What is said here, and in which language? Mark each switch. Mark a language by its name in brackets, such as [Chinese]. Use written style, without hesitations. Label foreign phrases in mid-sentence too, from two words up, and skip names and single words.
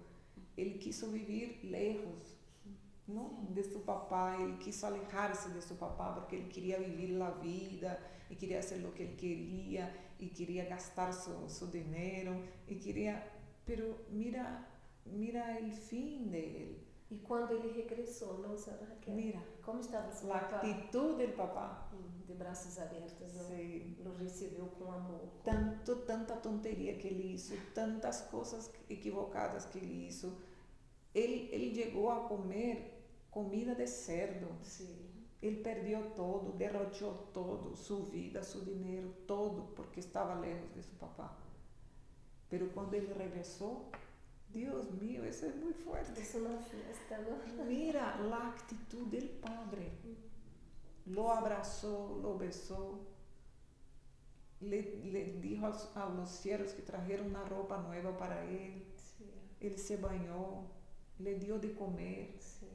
[Spanish] Él quiso vivir lejos, ¿no? De su papá. Él quiso alejarse de su papá porque él quería vivir la vida y quería hacer lo que él quería y quería gastar su dinero y quería... Pero mira el fin de él. [Portuguese] E quando ele regressou, não, senhora Raquel? [Spanish] Mira, [Portuguese] Como estava seu la papá? [Spanish] actitud del papá. [Portuguese] De braços abertos, não? [Spanish] Sí. [Portuguese] Lo recebeu com amor. [Spanish] Tanta tontería que él hizo, tantas cosas equivocadas que él hizo. Él llegó a comer comida de cerdo. [Portuguese] Sim. [Spanish] Él perdió todo, derrochó todo, su vida, su dinero, todo, porque estaba lejos de su papá. Pero cuando él regresó, Dios mío, eso es muy fuerte. [Portuguese] Isso na festa, não? [Spanish] Mira la actitud del padre. Lo abrazó, lo besó. Le dijo a los siervos que trajeron una ropa nueva para él. [Portuguese] Sim. [Spanish] Él se bañó, le dio de comer. [Portuguese] Sim.